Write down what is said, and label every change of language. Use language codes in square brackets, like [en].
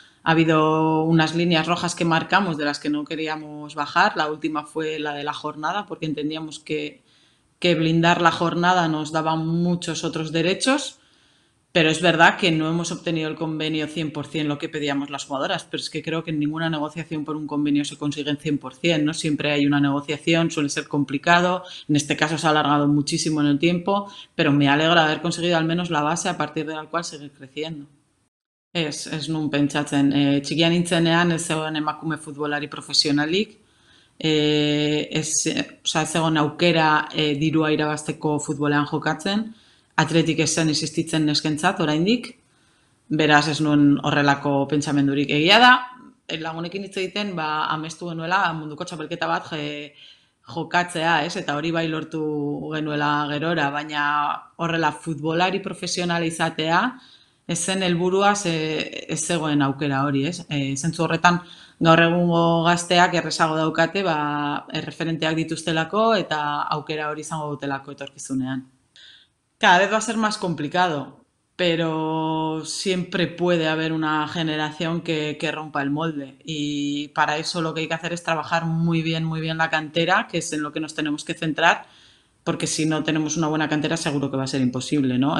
[es] Ha habido unas líneas rojas que marcamos de las que no queríamos bajar, la última fue la de la jornada porque entendíamos que blindar la jornada nos daba muchos otros derechos, pero es verdad que no hemos obtenido el convenio 100% lo que pedíamos las jugadoras, pero es que creo que en ninguna negociación por un convenio se consigue en 100%, ¿no? Siempre hay una negociación, suele ser complicado, en este caso se ha alargado muchísimo en el tiempo, pero me alegra haber conseguido al menos la base a partir de la cual seguir creciendo. [eu] Ez nun pentsatzen. Txikia nintzenean ez zegoen emakume futbolari profesionalik, ez zegoen aukera dirua irabazteko futbolean jokatzen, atletik ez zen existitzen neskentzat oraindik, beraz ez nuen horrelako pentsamendurik. Egia da, lagunekin hitz egiten, amestu genuela munduko txapelketa bat jokatzea, ez? Eta hori bai lortu genuela gerora, baina horrela futbolari profesionala izatea, ez zen helburua ez zegoen aukera hori, ez? Zentzu horretan gaur egungo gazteak errezago daukate, erreferenteak dituztelako eta aukera hori izango dutelako etorkizunean. [es] Cada vez va a ser más complicado, pero siempre puede haber una generación que rompa el molde. Y para eso lo que hay que hacer es trabajar muy bien la cantera, que es en lo que nos tenemos que centrar, porque si no tenemos una buena cantera seguro que va a ser imposible, ¿no?